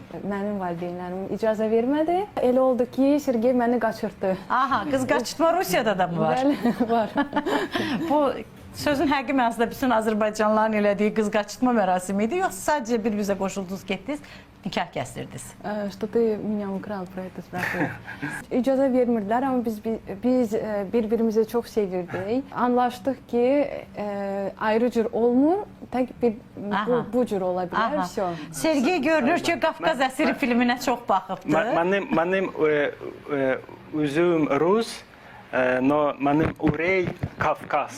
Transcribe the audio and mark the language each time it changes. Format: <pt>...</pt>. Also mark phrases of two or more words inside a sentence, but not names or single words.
<az>Mənim valideynlərim icazə vermədi. Elə oldu ki, Sergey məni qaçırtdı. Aha, qız qaçırtma Rusiyada da mı var? Bəli, var. Bu sözün həqiqi mənasında bütün Azərbaycanlıların elədiyi qız qaçırtma mərasimi idi, yoxsa sadəcə bir-birinizə qoşuldunuz, getdiniz, nikah kəsdirdiniz?</az> <ru>Что ты меня украл, про это spрашиваешь.</ru> <az>İcazə vermirdilər, amma biz bir-birimizi çox sevirdik. Anlaşdıq ki, ayrı cür olmur, tək bu cür ola bilər. Sergey görünür ki, Qafqaz əsiri filminə çox baxıbdır. Mənim üzüm Rus, no mənim ürək Qafqaz.</az>